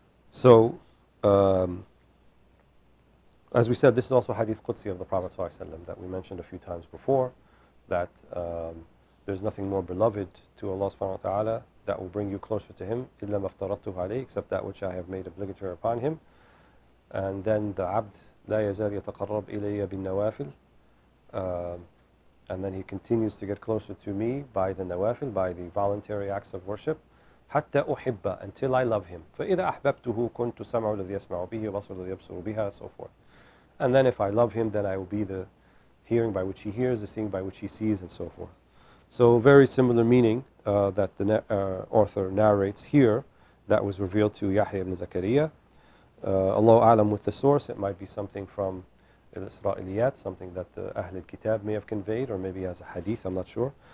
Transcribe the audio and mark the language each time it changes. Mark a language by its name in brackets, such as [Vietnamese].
[English] So, as we said, this is also Hadith Qudsi of the Prophet ﷺ that we mentioned a few times before, that there's nothing more beloved to Allah subhanahu wa ta'ala that will bring you closer to him, [Arabic] إِلَّا مَا افْتَرَضْتُهُ عَلَيْهِ, [English] except that which I have made obligatory upon him. And then the abd [Arabic] لَا يَزَالْ يَتَقَرَّبْ إِلَيَّ بِالنَّوَافِلِ, [English] and then he continues to get closer to me by the nawafil, by the voluntary acts of worship, [Arabic] حَتَّى أُحِبَّ, [English] until I love him. [Arabic] فَإِذَا أَحْبَبْتُهُ كُنْتُ سَمْعُ الَّذِي يَسْمَعُ بِهِ وَبَصَرُ الَّذِي يَبْصُرُ بِهَا, [English] so forth. And then if I love him, then I will be the hearing by which he hears, the seeing by which he sees, and so forth. So very similar meaning that the author narrates here that was revealed to Yahya ibn Zakaria. Allahu a'lam with the source, it might be something from al-Isra'iliyat, something that the Ahl al-Kitab may have conveyed, or maybe as a hadith, I'm not sure.